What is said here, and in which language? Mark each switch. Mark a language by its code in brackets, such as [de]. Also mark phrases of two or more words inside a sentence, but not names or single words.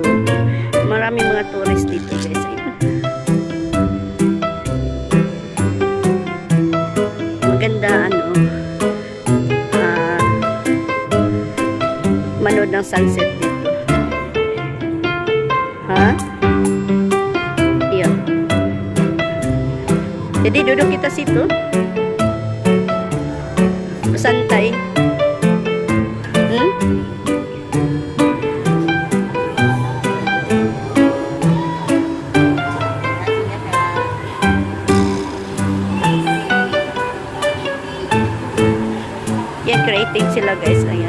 [tl] Marami mga tourist dito, guys. Ayan. Maganda, manood ng sunset dito. Ha? [id] Jadi duduk kita situ, santai. [tl] Yan, creative sila, guys. Ayan.